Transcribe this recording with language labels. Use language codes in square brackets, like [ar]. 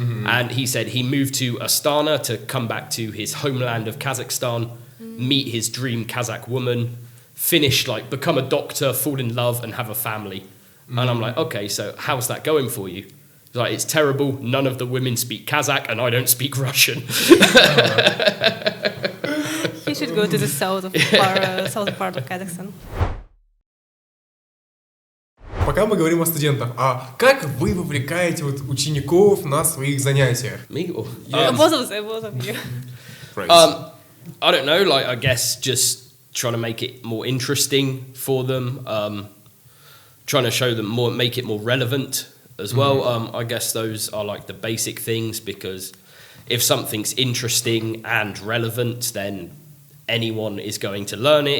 [en] And he said he moved to Astana to come back to his homeland of Kazakhstan, meet his dream Kazakh woman, finish, like, become a doctor, fall in love, and have a family. And I'm like, okay, so how's that going for you? He's like, it's terrible. None of the women speak Kazakh, and I don't speak Russian. He should go to the south part of Kazakhstan. [ru] Пока мы говорим о студентах, а как вы вовлекаете вот учеников на своих занятиях? [en] Me or Both of you. I don't know, like, I guess just trying to make it more interesting for them, trying to show them more, make it more relevant as well. I guess those are like the basic things, because if something's interesting and relevant, then anyone is going to learn it.